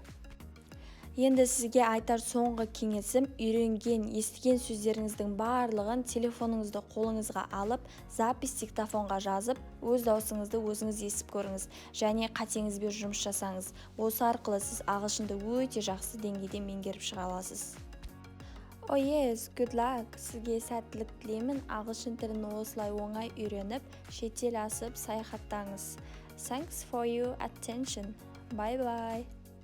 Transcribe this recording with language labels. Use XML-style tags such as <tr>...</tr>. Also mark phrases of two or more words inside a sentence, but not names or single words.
<kk>Енді сізге айтар соңғы кеңесім, үйренген, естіген сөздеріңіздің барлығын телефоныңызды қолыңызға алып, запись диктофонға жазып, өз даусыңызды өзіңіз естіп көріңіз және қатеңізбен жұмыс жасаңыз. Осы арқылы сіз ағылшынды өте жақсы деңгейде меңгеріп шыға аласыз.</kk> <en>Oh yes, good luck!</en> <kk>Сізге сәттілік тілеймін. Ағылшын тілін осылай оңай үйреніп, шетел асып саяхаттаңыз.</kk> <en>Thanks for your attention. Bye bye!</en>